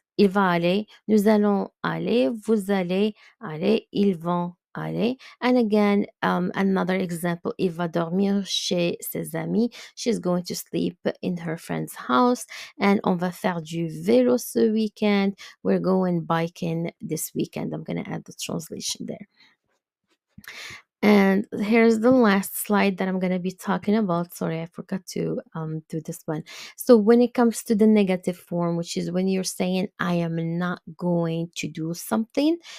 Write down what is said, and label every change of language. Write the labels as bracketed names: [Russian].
[French] Il va aller, nous allons aller, vous allez aller, ils vont aller. [English] And again, another example, [French] il va dormir chez ses amis. [English] She's going to sleep in her friend's house. [French] And on va faire du vélo ce weekend. [English] We're going biking this weekend. I'm going to add the translation there. And here's the last slide that I'm going to be talking about. Sorry, I forgot to do this one. So when it comes to the negative form, which is when you're saying, I am not going to do something.